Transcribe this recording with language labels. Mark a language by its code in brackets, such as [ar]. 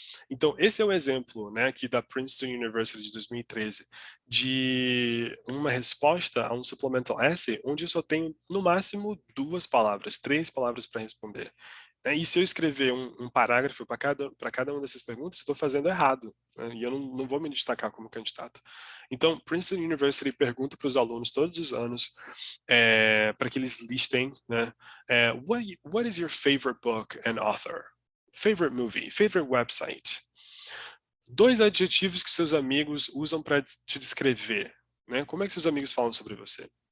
[pt] Então, esse é o exemplo, né, aqui da Princeton University de 2013, de uma resposta a um supplemental essay, onde eu só tenho, no máximo, 2 palavras, 3 palavras para responder. E se eu escrever um parágrafo para cada uma dessas perguntas, eu estou fazendo errado, né? E eu não vou me destacar como candidato. Então, Princeton University pergunta para os alunos todos os anos para que eles listem, né? [en] What is your favorite book and author? Favorite movie? Favorite website? [pt] 2 adjetivos que seus amigos usam para te descrever, né? Como é que seus amigos falam sobre você?